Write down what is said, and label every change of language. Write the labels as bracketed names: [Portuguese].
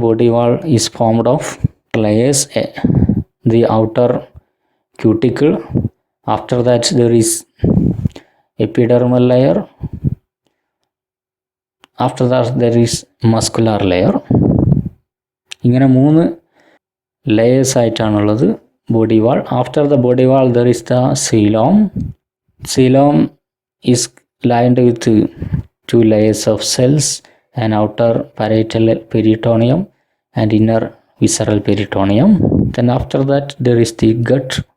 [English] Body wall is formed of layers. The outer cuticle, after that there is epidermal layer, after that there is muscular layer. [Malayalam] ഇങ്ങനെ 3 layers ആയിട്ടാണുള്ളത് body wall. [English] After the body wall there is the coelom. Coelom is lined with 2 layers of cells, an outer parietal peritoneum and inner visceral peritoneum. Then after that there is the gut.